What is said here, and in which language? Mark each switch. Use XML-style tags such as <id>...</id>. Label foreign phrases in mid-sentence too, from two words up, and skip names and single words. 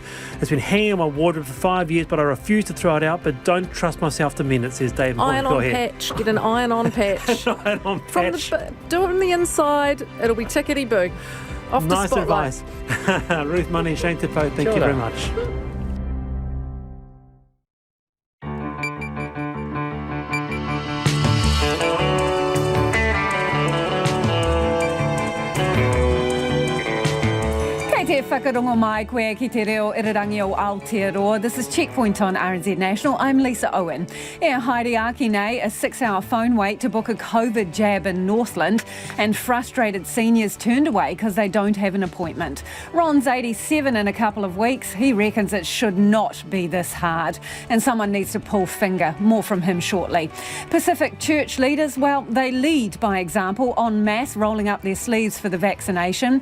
<en>It's been hanging in my wardrobe for 5 years, but I refuse to throw it out, but don't trust myself to mend it, says Dave. Iron-on patch. Get an iron-on patch. Iron-on patch. Do it on the inside. It'll be tickety-boo. Off the spotlight. Nice advice. Ruth Money, Shane Tepo, thank you very much.</en> <mi>Whakarongo mai koe ki te reo irirangi o Aotearoa.</mi> <en>This is Checkpoint on RNZ National. I'm Lisa Owen.</en> <mi>Haere aki nei,</mi> <en>a 6-hour phone wait to book a COVID jab in Northland, and frustrated seniors turned away because they don't have an appointment. Ron's 87 in a couple of weeks. He reckons it should not be this hard, and someone needs to pull finger. More from him shortly. Pacific church leaders, well, they lead by example en masse, rolling up their sleeves for the vaccination.</en>